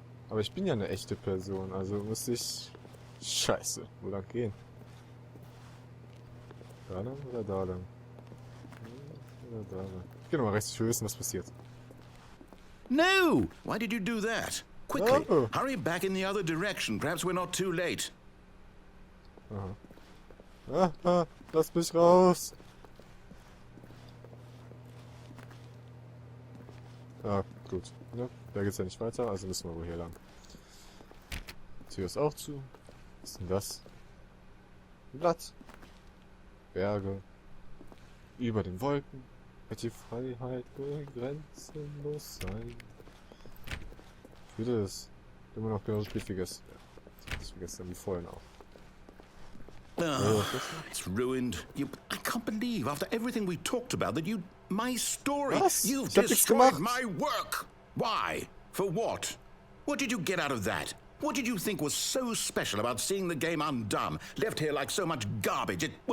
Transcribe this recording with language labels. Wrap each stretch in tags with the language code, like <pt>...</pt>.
<de>Aber ich bin ja eine echte Person, also müsste ich... Scheiße, wo lang gehen? Da lang oder da lang? Oder da lang? Ich geh nochmal rechts, ich will wissen, was passiert.</de> <en>No! Why did you do that? Quickly, Oh. hurry back in the other direction. Perhaps we're not too late.</en> <de>Aha. Lass mich raus! Ah, gut. Ne? Da geht's ja nicht weiter, also müssen wir wohl hier lang. Die Tür ist auch zu. Was ist denn das? Ein Blatt. Berge. Über den Wolken wird die Freiheit grenzenlos sein. Ich würde es immer noch genauso spielt wie gestern. Ja, gestern wie vorhin auch.</de> <en>It's ruined. I can't believe, after everything we talked about, that my story,</en> <de>Was?</de> <en>you've</en> <de>Ich hab nichts</de> <en>destroyed</en> <de>gemacht.</de> <en>my work. Why? For what? What did you get out of that? What did you think was so special about seeing the game undone, left here like so much garbage?</en>